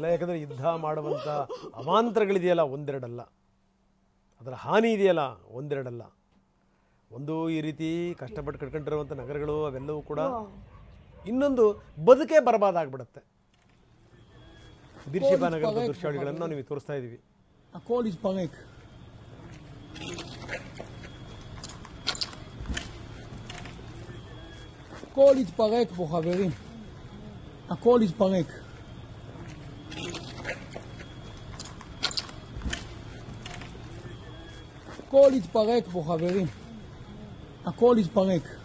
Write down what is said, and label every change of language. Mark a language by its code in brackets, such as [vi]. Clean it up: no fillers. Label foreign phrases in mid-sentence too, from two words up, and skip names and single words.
[kn] ಯಾಕಂದರೆ ಯುದ್ಧ ಮಾಡುವಂಥ ಅವಾಂತರಗಳಿದೆಯಲ್ಲ ಒಂದೆರಡಲ್ಲ, ಅದರ ಹಾನಿ ಇದೆಯಲ್ಲ ಒಂದೆರಡಲ್ಲ. ಒಂದು ಈ ರೀತಿ ಕಷ್ಟಪಟ್ಟು ಕಟ್ಕೊಂಡಿರುವಂಥ ನಗರಗಳು ಅವೆಲ್ಲವೂ ಕೂಡ ಇನ್ನೊಂದು ಬದುಕೇ ಬರಬಾದಾಗ್ಬಿಡುತ್ತೆ. ಬಿರ್ಷೇಬಾ ನಗರದ ದೃಶ್ಯಾವಳಿಗಳನ್ನು ನಾವು ನಿಮಗೆ ತೋರಿಸ್ತಾ ಇದ್ದೀವಿ. [he] הכל יתפרק פה חברים, הכל יתפרק. הכל יתפרק פה חברים, הכל יתפרק.